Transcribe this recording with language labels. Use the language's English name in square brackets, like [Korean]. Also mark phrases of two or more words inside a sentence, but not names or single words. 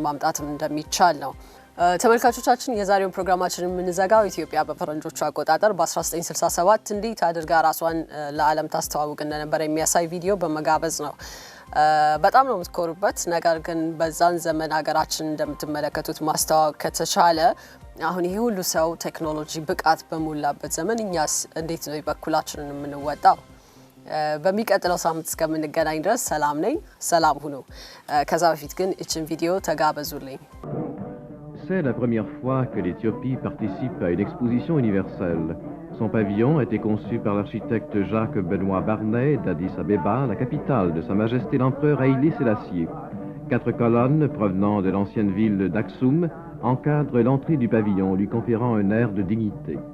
[Amharic] ማምጣት እንደሚቻል ነው። ተመልካቾቻችን የዛሬውን ፕሮግራማችን የምንዘጋው ኢትዮጵያ በፈረንጆቹ አቆጣጠር በ1967 እንዴት አድርጋ ራሷን ለዓለም ታስተዋውቅ እንደነበረ የሚያሳይ ቪዲዮ በመጋበዝ ነው። በጣም ነው የምትኮሩበት። ነገር ግን በዛን ዘመን ሀገራችን እንደምትመለከቱት ማስተዋወቅ ከተቻለ አሁን ይሄ ሁሉ ሰው ቴክኖሎጂ ብቃት በሞላበት ዘመን እኛስ እንዴት ነው በኩላችንን የምንወጣው? በሚቀጥለው ሳምንት እስከምንገናኝ ድረስ ሰላም ነኝ። ሰላም ሁኑ። ከዛ በፊት ግን እችን ቪዲዮ ተጋበዙልኝ። [French] C'est la première fois que l'Éthiopie participe à une exposition universelle. Son pavillon a été conçu par l'architecte Jacques Benoît Barnet d'Addis Abeba, la capitale de Sa Majesté l'Empereur Haïlé Sélassié. 4 colonnes provenant de l'ancienne ville d'Aksum encadrent l'entrée du pavillon, lui conférant un air de dignité.